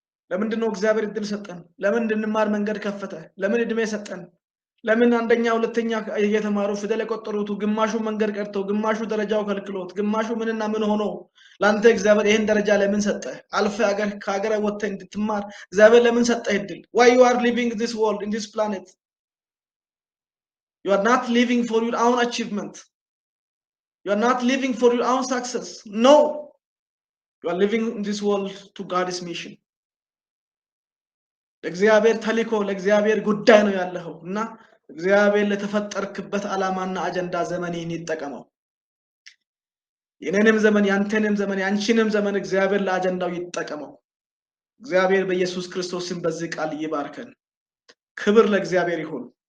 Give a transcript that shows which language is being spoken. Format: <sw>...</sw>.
<am>ለምንድን ነው እግዚአብሔር እድል ሰጠን? ለምን እንድንማር መንገድ ከፈተ? ለምን እድሜ ሰጠን? ለምን አንደኛ ሁለተኛ እየተማሩ ፊደል የቆጠሩት ግማሹ መንገድ ቀርተው ግማሹ ደረጃው ከልክሎት ግማሹ ምንና ምን ሆኖ ላንተ እግዚአብሔር ይሄን ደረጃ ለምን ሰጠ? አልፈ ከሀገር ወጥተህ እንድትማር እግዚአብሔር ለምን ሰጠ እድል?</am> <en>Why you are living this world in this planet? You are not living for your own achievement. You are not living for your own success. No. You are living in this world to God's mission.</en> <am>ለእግዚአብሔር ተልእኮ ለእግዚአብሔር ጉዳይ ነው ያለኸው እና እግዚአብሔር ለተፈጠርክበት ዓላማና አጀንዳ ዘመንህን ይጠቀመው። የኔንም ዘመን ያንተንም ዘመን ያንቺንም ዘመን እግዚአብሔር ለአጀንዳው ይጠቀመው። እግዚአብሔር በኢየሱስ ክርስቶስም በዚህ ቃል ይባርከን። ክብር ለእግዚአብሔር ይሁን።</am>